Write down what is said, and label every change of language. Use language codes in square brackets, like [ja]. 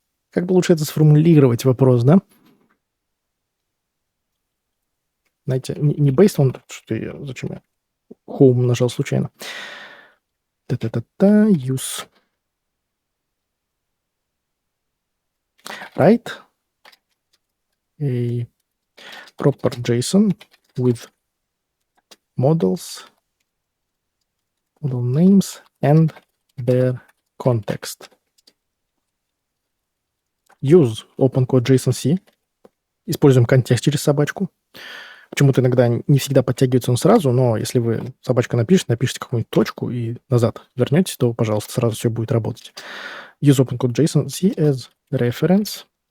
[ru] Как бы лучше это сформулировать, вопрос, да? Знаете, не [en] based on... [ru] Что я... Зачем я home нажал случайно? Та-та-та-та, use. [en] Write a proper JSON with models, model names and their context. Use OpenCode.json.c. [ru] Используем контекст через собачку. Почему-то иногда не всегда подтягивается он сразу, но если вы собачка напишите какую-нибудь точку и назад вернетесь, то, пожалуйста, сразу все будет работать. [en] Use OpenCode.json.c as reference.